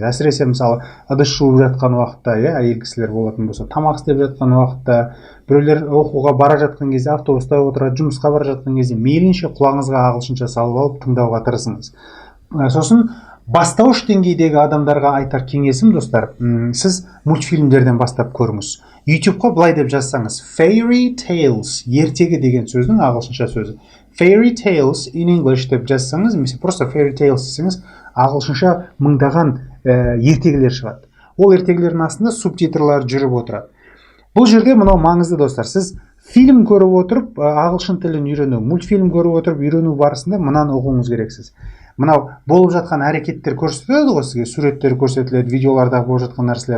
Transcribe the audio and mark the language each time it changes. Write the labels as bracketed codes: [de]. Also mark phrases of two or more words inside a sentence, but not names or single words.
[kk] Әсіресе мысалы ыдыс жуып жатқан уақытта, әйел кісілер болатын болса, тамақ істеп жатқан уақытта, біреулер оқуға бара жатқан кезде, автобуста отырады, жұмысқа бара жатқан кезде мейлінше құлағыңызға ағылшынша салып алып тыңдауға тырысыңыз. Сосын бастауыш деңгейдегі адамдарға айтар кеңесім, достар, сіз мультфильмдерден бастап көріңіз. YouTube'қа былай деп жазсаңыз, [en] fairy tales, [kk] ертегі деген сөздің ағылшынша сөзі. [en] Fairy tales in English [kk] деп жазсаңыз, немесе просто [en] fairy tales [kk] десеңіз, ағылшынша мыңдаған ертегілер шығады. Ол ертегілердің астында субтитрлар жүріп отырады. Бұл жерде мынау маңызды, достар. Сіз фильм көріп отырып, ағылшын тілін үйрену, мультфильм көріп отырып үйрену барысында мынаны ұғуыңыз керексіз. Мынау болып жатқан әрекеттер көрсетіледі ғой сізге, суреттер көрсетіледі, видеоларда болып жатқан нәрселер.